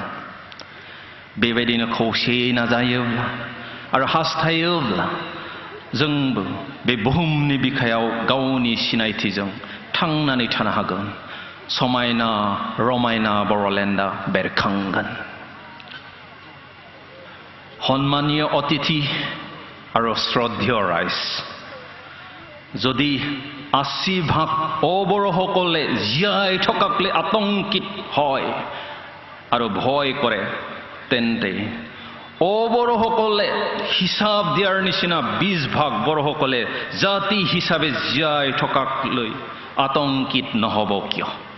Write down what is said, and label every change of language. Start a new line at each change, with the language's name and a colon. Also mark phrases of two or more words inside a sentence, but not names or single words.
Bodo: बेबायदिनो खौसेयै नाजायोब्ला आरो हास्थायोब्ला जोंबो बे बुहुमनि बिखायाव गावनि सिनायथिजों थांनानै थानो हागोन। समायना रमायना बर'लेण्डआ बेरखांगोन।
Assamese: সন্মানীয় অতিথি আৰু শ্ৰদ্ধেয় ৰাইজ, যদি 80% অবৰসকলে জীয়াই থকাকলৈ আতংকিত হয় আৰু ভয় কৰে তেন্তে অবৰসকলে হিচাপ দিয়াৰ নিচিনা 20% বৰসকলে জাতি হিচাপে জীয়াই থকাকলৈ আতংকিত নহব কিয়?